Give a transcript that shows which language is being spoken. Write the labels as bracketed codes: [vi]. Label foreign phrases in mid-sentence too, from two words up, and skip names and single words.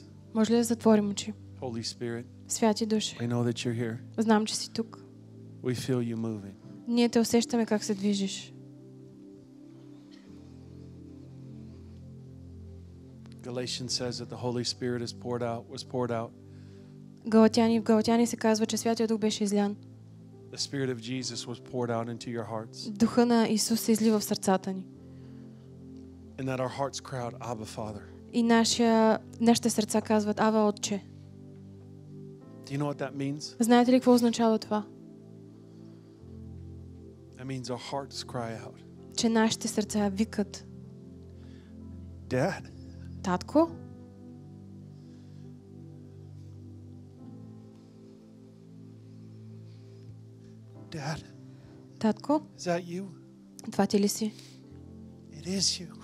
[bg] Може ли да затворим очи? [en] Holy Spirit, [bg] Святи души, [en] I know that you're here. [bg] знам, че си тук. [en] We feel you moving. [bg] Ние те усещаме как се движиш. [en] Galatians says that the Holy Spirit was poured out. [bg] В Галатяни се казва, че Святия Дух беше излян. [en] The Spirit of Jesus was poured out into your hearts. [bg] Духа на Исус се излива в сърцата ни. [en] And that our hearts cry out, Abba, Father. [bg] И нашите сърца казват: Ава, Отче. [en] Do you know what that means? [bg] Знаете ли какво означава това? [en] That means our hearts cry out, [bg] Че нашите сърца викат: [en] Dad. [bg] Татко? [en] Dad, [bg] Татко? [en] is that you? [bg] Това ти ли си? [en] It is you.